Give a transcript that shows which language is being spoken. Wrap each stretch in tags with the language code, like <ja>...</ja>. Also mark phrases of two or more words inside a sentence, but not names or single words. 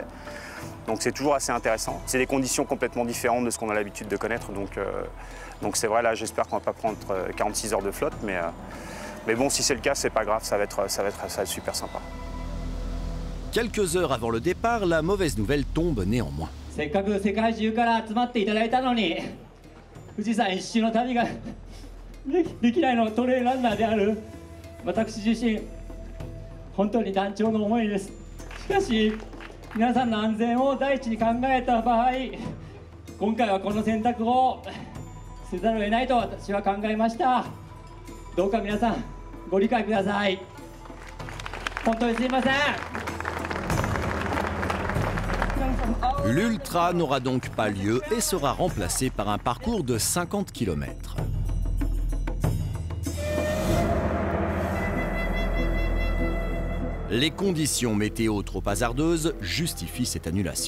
<fr>Donc c'est toujours assez intéressant. C'est des conditions complètement différentes de ce qu'on a l'habitude de connaître, donc c'est vrai, là j'espère qu'on va pas prendre 46 heures de flotte, mais bon, si c'est le cas, c'est pas grave, ça va être super sympa. Quelques heures avant le départ, la mauvaise nouvelle tombe néanmoins.</fr> <ja>富士山一周の旅が歴代のトレイルランナーである私自身本当に断腸の思いです。しかし皆さんの安全を第一に考えた場合、今回はこの選択をせざるを得ないと私は考えました。どうか皆さんご理解ください。本当にすいません。</ja> <fr>L'Ultra n'aura donc pas lieu et sera remplacé par un parcours de 50 km. Les conditions météo trop hasardeuses justifient cette annulation.</fr>